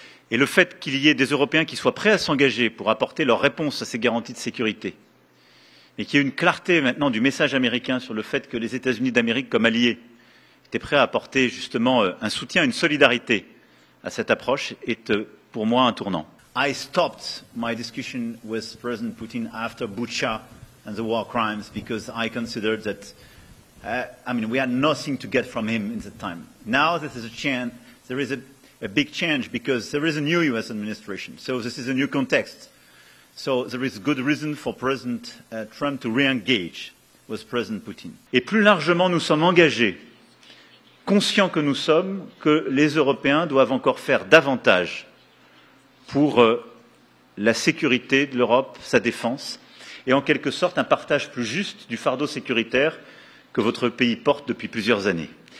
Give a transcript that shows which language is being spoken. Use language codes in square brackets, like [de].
[fr] Et le fait qu'il y ait des Européens qui soient prêts à s'engager pour apporter leur réponse à ces garanties de sécurité, et qu'il y ait une clarté maintenant du message américain sur le fait que les États-Unis d'Amérique, comme alliés, étaient prêts à apporter justement un soutien, une solidarité à cette approche, est pour moi un tournant. [en] I stopped my discussion with President Putin after Bucha and the war crimes because I considered that we had nothing to get from him in that time. Now there is a big change because there is a new US administration. So this is a new context. So there is good reason for President Trump to re-engage with President Putin. [fr] Et plus largement, nous sommes engagés, conscients que nous sommes, que les Européens doivent encore faire davantage pour la sécurité de l'Europe, sa défense, et en quelque sorte un partage plus juste du fardeau sécuritaire que votre pays porte depuis plusieurs années.